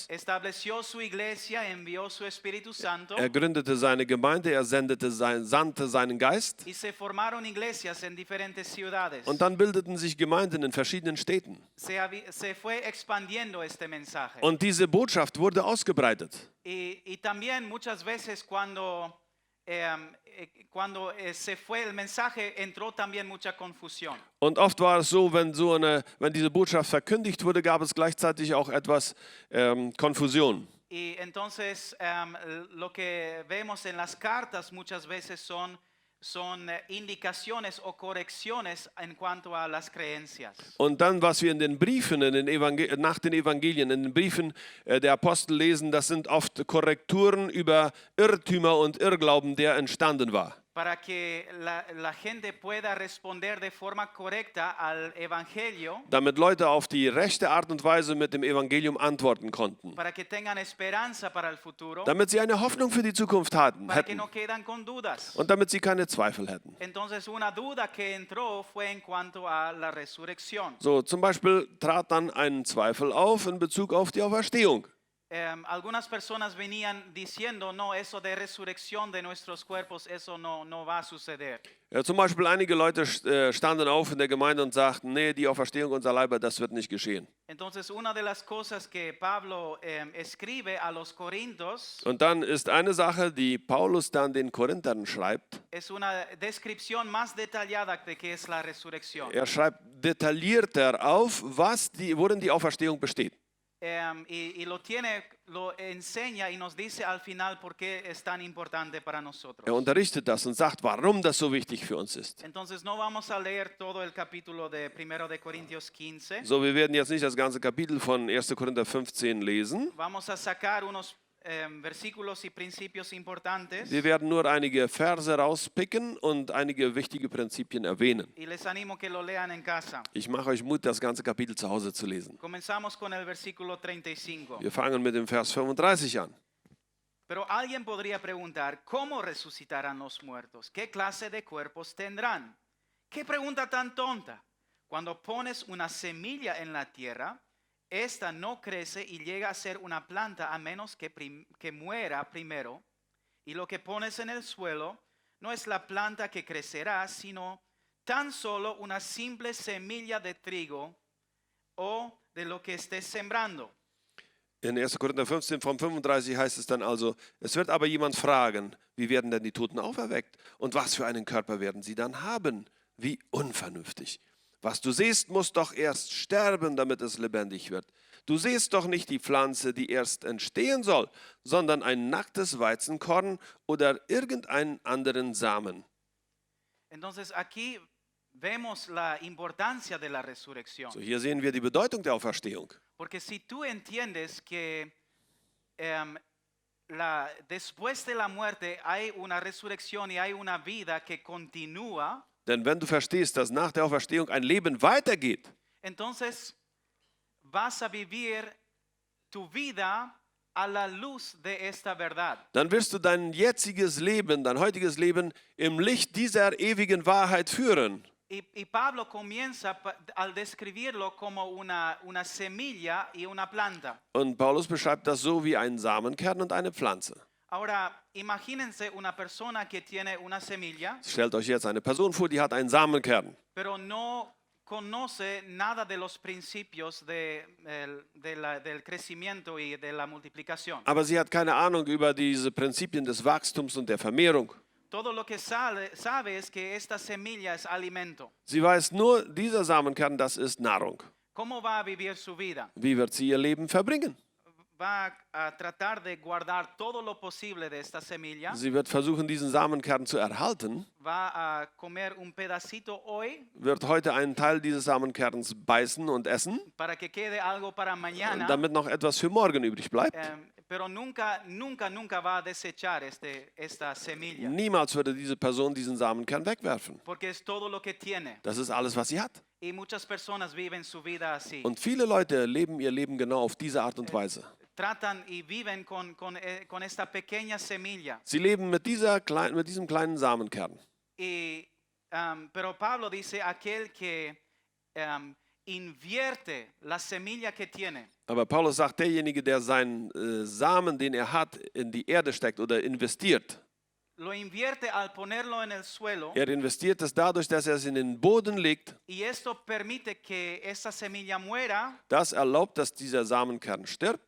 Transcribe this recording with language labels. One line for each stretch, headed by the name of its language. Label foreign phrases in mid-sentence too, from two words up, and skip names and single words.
Spanish: estableció su iglesia, envió su Espíritu Santo
German: Er gründete seine Gemeinde, er sandte seinen Geist.
Spanish: y se formaron iglesias en diferentes ciudades.
German: Und dann bildeten sich Gemeinden in verschiedenen Städten.
Spanish: Se fue expandiendo este mensaje.
German: Und diese Botschaft wurde ausgebreitet.
Spanish: Y también muchas veces cuando se fue el mensaje entró también mucha confusión.
German: Und oft war es so, wenn diese Botschaft verkündigt wurde, gab es gleichzeitig auch etwas Konfusion.
Spanish: Y entonces lo que vemos en las cartas muchas veces son indicaciones o correcciones en cuanto a las creencias.
German: Und dann, was wir in den Briefen, nach den Evangelien, in den Briefen der Apostel lesen, das sind oft Korrekturen über Irrtümer und Irrglauben, der entstanden war.
Spanish: Para que la gente pueda responder de forma correcta al Evangelio,
German: Damit Leute auf die rechte Art und Weise mit dem Evangelium antworten konnten.
Spanish: para que tengan esperanza para el futuro,
German: Damit sie eine Hoffnung für die Zukunft
Spanish: para que
German: hätten.
Spanish: no quedan con dudas.
German: Und damit sie keine Zweifel hätten.
Spanish: Entonces una duda que entró fue en cuanto a la resurrección.
German: So, zum Beispiel trat dann ein Zweifel auf in Bezug auf die Auferstehung.
Spanish: Algunas personas venían diciendo, no, eso de resurrección de nuestros cuerpos, eso no va a suceder.
German: Ja, zum Beispiel einige Leute standen auf in der Gemeinde und sagten, nee, die Auferstehung unserer Leiber, das wird nicht geschehen.
Spanish: Entonces una de las cosas que Pablo escribe a los Corintios
German: Und dann ist eine Sache, die Paulus dann den Korinthern schreibt.
Spanish: es una descripción más detallada de qué es la resurrección.
German: Er schreibt detaillierter auf, worin die Auferstehung besteht.
Spanish: y lo enseña y nos dice al final por qué es tan importante para nosotros.
German: Er unterrichtet das und sagt, warum das so wichtig für uns ist.
Spanish: Entonces no vamos a leer todo el capítulo de 1 de Corintios 15.
German: So, wir werden jetzt nicht das ganze Kapitel von 1. Korinther 15 lesen.
Spanish: Vamos a sacar unos versículos y principios importantes.
German: Wir werden nur einige Verse rauspicken und einige wichtige Prinzipien erwähnen.
Spanish: Y les animo que lo lean en casa.
German: Ich mache euch Mut, das ganze Kapitel zu Hause zu lesen.
Spanish: Comenzamos con el versículo 35.
German: Wir fangen mit dem Vers 35 an.
Spanish: Pero alguien podría preguntar, ¿cómo resucitarán los muertos? ¿Qué clase de cuerpos tendrán? ¿Qué pregunta tan tonta? Cuando pones una semilla en la tierra, esta no crece y llega a ser una planta a menos que muera primero. Y lo que pones en el suelo no es la planta que crecerá, sino tan solo una simple semilla de trigo o de lo que estés sembrando.
German: In 1. Korinther 15 von 35 heißt es dann also, es wird aber jemand fragen, wie werden denn die Toten auferweckt? Und was für einen Körper werden sie dann haben? Wie unvernünftig. Was du siehst, muss doch erst sterben, damit es lebendig wird. Du siehst doch nicht die Pflanze, die erst entstehen soll, sondern ein nacktes Weizenkorn oder irgendeinen anderen Samen.
Spanish: Entonces aquí vemos la importancia de la resurrección.
German: So, hier sehen wir die Bedeutung der Auferstehung.
Spanish: Porque si tú entiendes que después de la muerte hay una resurrección y hay una vida que continúa,
German: Denn wenn du verstehst, dass nach der Auferstehung ein Leben weitergeht,
Spanish: entonces vas a vivir tu vida a la luz de esta verdad.
German: dann wirst du dein jetziges Leben, dein heutiges Leben im Licht dieser ewigen Wahrheit führen.
Spanish: Y Pablo comienza al describirlo como una semilla y una planta.
German: Und Paulus beschreibt das so wie einen Samenkern und eine Pflanze.
Spanish: Ahora, imagínense una persona que tiene una semilla,
German: Stellt euch jetzt eine Person vor, die hat einen Samenkern,
Spanish: pero no conoce nada de los principios del crecimiento y de la multiplicación.
German: aber sie hat keine Ahnung über diese Prinzipien des Wachstums und der Vermehrung.
Spanish: Todo lo que sabe es que esta semilla es alimento.
German: Sie weiß nur, dieser Samenkern, das ist Nahrung.
Spanish: ¿Cómo va a vivir su vida?
German: Wie wird sie ihr Leben verbringen?
Spanish: Va a tratar de guardar todo lo posible de esta semilla.
German: Sie wird versuchen, diesen Samenkern zu erhalten,
Spanish: Va a comer un pedacito hoy
German: wird heute einen Teil dieses Samenkerns beißen und essen,
Spanish: para que quede algo para mañana.
German: damit noch etwas für morgen übrig bleibt.
Spanish: Pero nunca va a desechar esta semilla.
German: Niemals würde diese Person diesen Samenkern wegwerfen.
Spanish: Porque es todo lo que tiene.
German: Das ist alles, was sie hat.
Spanish: Y muchas personas viven su vida así.
German: Und viele Leute leben ihr Leben genau auf diese Art und Weise.
Spanish: Tratan y viven con esta pequeña semilla.
German: Sie leben mit diesem kleinen Samenkern.
Spanish: Pero Pablo dice, aquel que invierte la semilla que tiene.
German: Aber Paulus sagt, derjenige, der seinen Samen, den er hat, in die Erde steckt oder investiert.
Spanish: Lo invierte al ponerlo en el suelo.
German: Er investiert es dadurch, dass er es in den Boden legt.
Spanish: Y esto permite que esa semilla muera.
German: Das erlaubt, dass dieser Samenkern stirbt.